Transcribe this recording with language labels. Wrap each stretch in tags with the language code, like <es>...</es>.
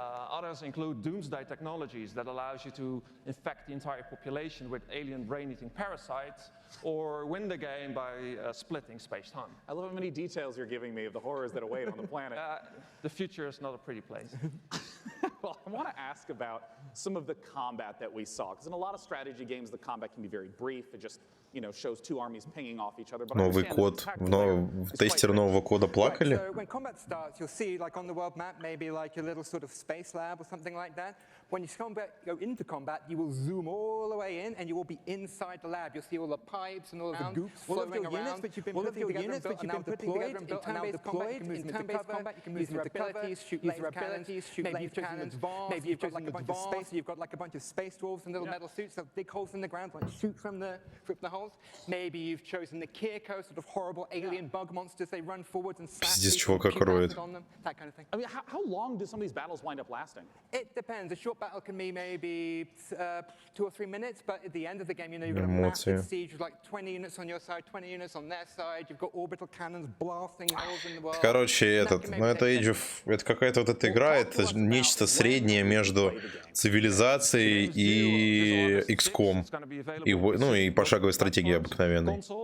<en>Others include doomsday technologies that allows you to infect the entire population with alien brain-eating parasites or win the game by splitting space-time. I love how many details you're giving me of the horrors that await on the planet. The future is not a pretty place. Well, I want to ask about some of the combat that we saw, because in a lot of strategy games, the combat can be very brief. It just, you know, shows two armies pinging off each other. But</en> <ru>Новый код, в тестере нового кода плакали?</ru> <en>So when combat starts, you'll see, like on the world map, maybe like a little sort of space lab or something like that. When you go into combat, you will zoom all the way in, and you will be inside the lab. You'll see all the pipes and all of the goops flowing around. All of your units which you've been putting together and built are now deployed. In turn-based combat, you can move into cover, shoot laser cannons, bombs. Maybe you've got like a bunch of space. You've got like a bunch of space dwarves in little metal suits that dig holes in the ground, like shoot from the holes. Maybe you've chosen the Kirko, sort of horrible alien bug monsters. They run forwards and</en> <ru>Пиздец, чувака кроет.</ru> <en>That kind of thing. I mean, how long do some of these battles wind up lasting? It depends. A short battle can be maybe 2 or 3 minutes, but at the end of the game, you know, you've got a massive siege with like 20 units on your side, 20 units on their side. You've got orbital cannons blasting holes in the world.</en> <ru>Короче, это Age of, это какая-то вот эта игра, это нечто среднее между цивилизацией и XCOM, и, ну и пошаговой стратегией обыкновенной.</ru>